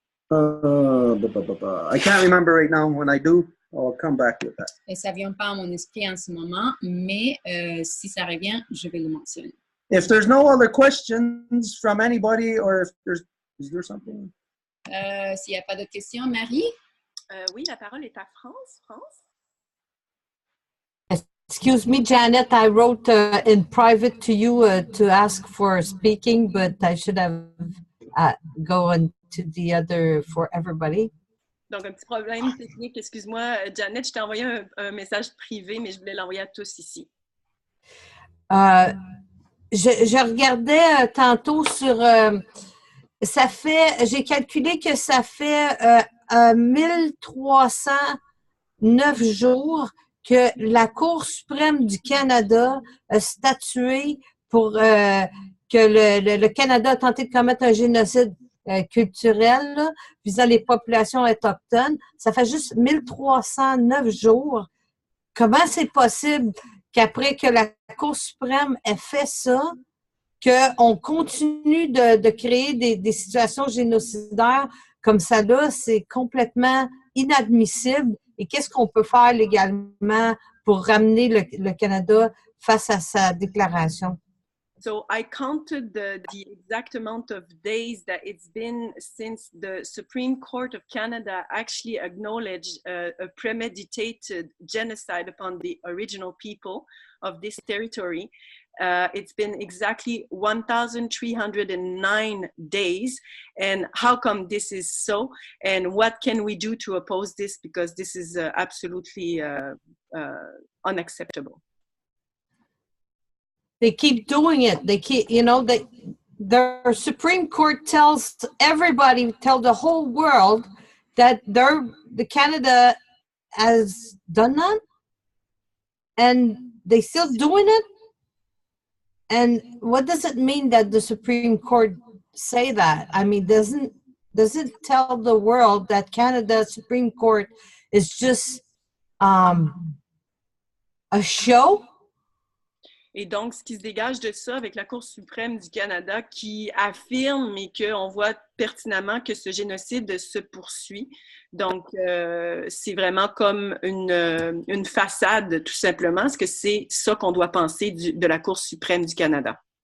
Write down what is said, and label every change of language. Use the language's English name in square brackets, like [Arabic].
[English] I can't remember right now. When I do, I'll come back with that. [French] Et ça ne vient pas à mon esprit en ce moment, mais si ça revient, je vais le mentionner. [English] If there's no other questions from anybody, or if is there something? [French] S'il n'y a pas d'autres questions, Marie? Oui, la parole est à France. [English] Excuse me, Janet, I wrote in private to you to ask for speaking, but I should have gone to the other for everybody. [French] Donc, un petit problème technique. [English] Excuse-moi, Janet, [French] je t'ai envoyé un message privé, mais je voulais l'envoyer à tous ici. Je regardais tantôt sur... ça fait... J'ai calculé que ça fait 1309 jours que la Cour suprême du Canada a statué pour que le Canada a tenté de commettre un génocide culturel là, visant les populations autochtones. Ça fait juste 1309 jours. Comment c'est possible qu'après que la Cour suprême ait fait ça, qu'on continue de créer des situations génocidaires comme ça là, c'est complètement inadmissible. Et qu'est-ce qu'on peut faire légalement pour ramener le Canada face à sa déclaration? [English] So I counted the exact amount of days that it's been since the Supreme Court of Canada actually acknowledged a premeditated genocide upon the original people of this territory. It's been exactly 1,309 days. And how come this is so? And what can we do to oppose this? Because this is absolutely unacceptable. They keep doing it. They keep, you know, their Supreme Court tells everybody, tell the whole world that the Canada has done that, and they still doing it. And what does it mean that the Supreme Court say that? I mean, does it tell the world that Canada's Supreme Court is just a show? [French] Et donc, ce qui se dégage de ça avec la Cour suprême du Canada qui affirme, mais qu'on voit pertinemment que ce génocide se poursuit. Donc, c'est vraiment comme une façade, tout simplement. Est-ce que c'est ça qu'on doit penser de la Cour suprême du Canada?